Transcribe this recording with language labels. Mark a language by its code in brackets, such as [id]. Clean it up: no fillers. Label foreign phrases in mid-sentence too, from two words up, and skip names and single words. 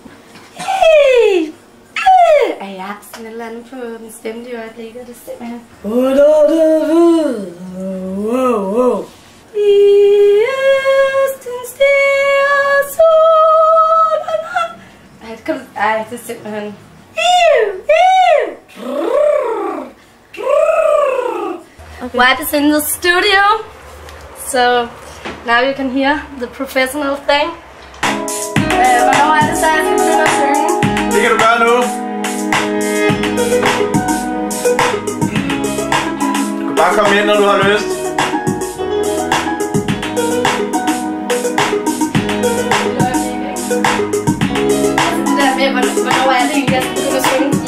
[da] Jeg har sådan et eller andet på den stemme i øjeblikket, det stemmer her. Ej, det er simpelthen... Okay. [en] Wipe is in the studio, so now you can hear the professional thing. [da] Hvornår er det så, jeg skal begynde at synge? Det kan du gøre nu. Du kan bare komme ind, når du har lyst. Hvornår er det egentlig, jeg skal begynde at synge?